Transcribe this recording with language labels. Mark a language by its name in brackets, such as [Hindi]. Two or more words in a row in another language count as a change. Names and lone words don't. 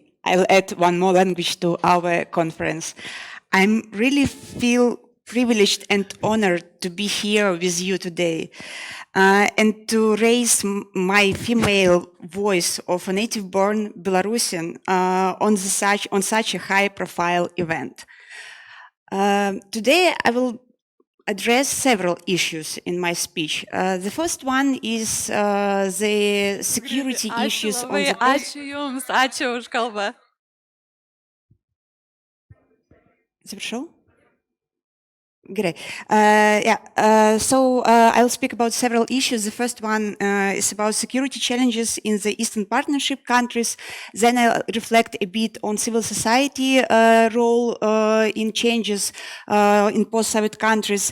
[English] I'll add one more language to our conference. I'm really feel privileged and honored to be here with you today and to raise my female voice of a native-born Belarusian on such a high-profile event. Today, I will address several issues in my speech. The first one is the security issues on the [Lithuanian] Ačiū Jums, ačiū už kalbą. [Russian] Завершил? [English] Great. So I'll speak about several issues. The first one is about security challenges in the Eastern Partnership countries. Then I'll reflect a bit on civil society role in changes in post-Soviet countries.